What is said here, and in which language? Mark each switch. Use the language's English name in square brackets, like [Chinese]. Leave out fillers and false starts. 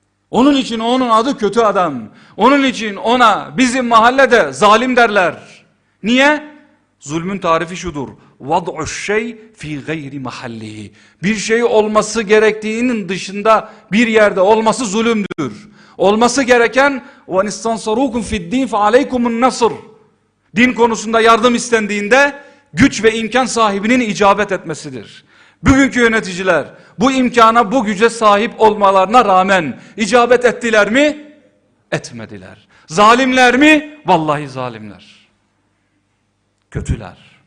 [Turkish] Onun için onun adı kötü adam. Onun için ona bizim mahallede zalim derler. Niye? Zulmün tarifi şudur. [Arabic] Vad'u şey fi gayri mahallihi. [Turkish] Bir şey olması gerektiğinin dışında bir yerde olması zulümdür. Olması gereken [Arabic] وَنِ اسْتَنْصَرُوكُمْ فِي الدِّينِ فَعَلَيْكُمُ النَّصِرُ. [Turkish] Din konusunda yardım istendiğinde güç ve imkan sahibinin icabet etmesidir. Bugünkü yöneticiler bu imkana, bu güce sahip olmalarına rağmen icabet ettiler mi? Etmediler. Zalimler mi? Vallahi zalimler. Kötüler.